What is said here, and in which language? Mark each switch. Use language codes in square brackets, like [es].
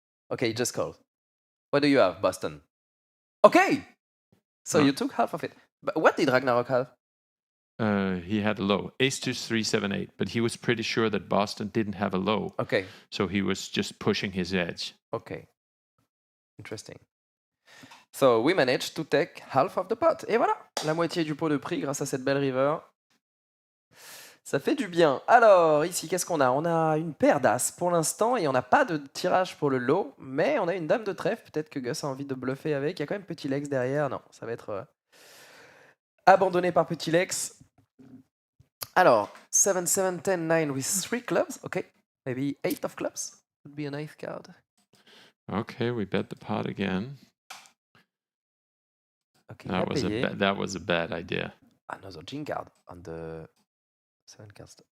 [en] Okay, just call. What do you have, Boston? Okay! So you took half of it. But what did Ragnarok have? He had a low. Ace 2, 3, 7, 8. But he was pretty sure that Boston didn't have a low. Okay. So he was just pushing his edge. Okay. Interesting. So we managed to take half of the pot. [fr] Et voilà, la moitié du pot de prix grâce à cette belle river. Ça fait du bien. Alors, ici, qu'est-ce qu'on a? On a une paire d'as pour l'instant et on n'a pas de tirage pour le lot, mais on a une dame de trèfle. Peut-être que Gus a envie de bluffer avec. Il y a quand même Petit Lex derrière. Non, ça va être abandonné par Petit Lex. [en] Alors, 7, 7, 10, 9 with 3 clubs. Okay, maybe 8 of clubs would be a nice card. Okay, we bet the pot again. Okay, that was a bad idea. Another gin card on the 7 cards.